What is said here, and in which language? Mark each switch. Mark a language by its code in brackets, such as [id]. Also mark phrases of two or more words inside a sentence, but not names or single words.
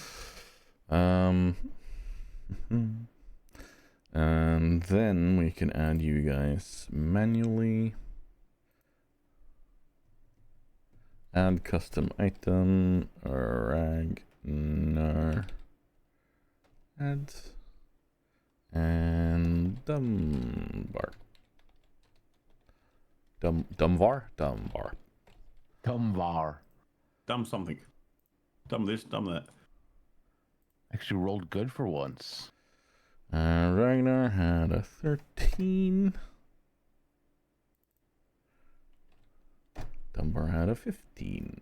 [en] And then we can add you guys manually. Add custom item, Ragnar, add, and Dumbar. Dumvar? Dumbar. Tumvar. Dumb something. Dumb this, dumb that. Actually rolled good for once. Ragnar had a 13. Dunbar had a 15.